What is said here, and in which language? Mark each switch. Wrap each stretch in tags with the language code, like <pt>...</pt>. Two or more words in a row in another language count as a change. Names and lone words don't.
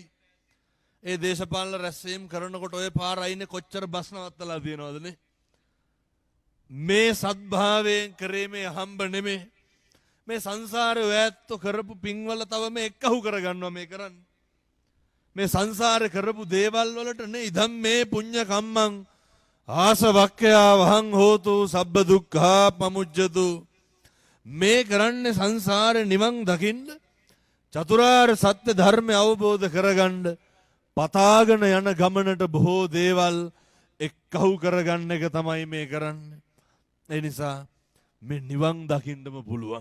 <si>ඒ දේශපාලන රැස්වීම් කරනකොට ඔය පාර අයිනේ කොච්චර බස් නවත්තලා තියෙනවදනේ. මේ සද්භාවයෙන් කරේ මේ හම්බ නෙමේ. මේ සංසාරේ ඔයත්තු කරපු පින්වල තව මේ එක්කහු කරගන්නවා මේ කරන්නේ. මේ සංසාරේ කරපු දේවල් වලට නේ</si> <pi>ඉදම් මේ පුඤ්ඤ කම්මං ආසවක්ඛයා වහං හෝතු සබ්බ දුක්ඛා පමුජ්ජතු.</pi> <si>මේ කරන්නේ සංසාරේ නිවන් දකින්න චතුරාර්ය සත්‍ය ධර්මය අවබෝධ කරගන්න පතාගෙන යන ගමනට බොහෝ දේවල් එක්කහු කරගන්න එක තමයි මේ කරන්නේ. ඒ නිසා මේ නිවන් දකින්නම පුළුවන්.</si>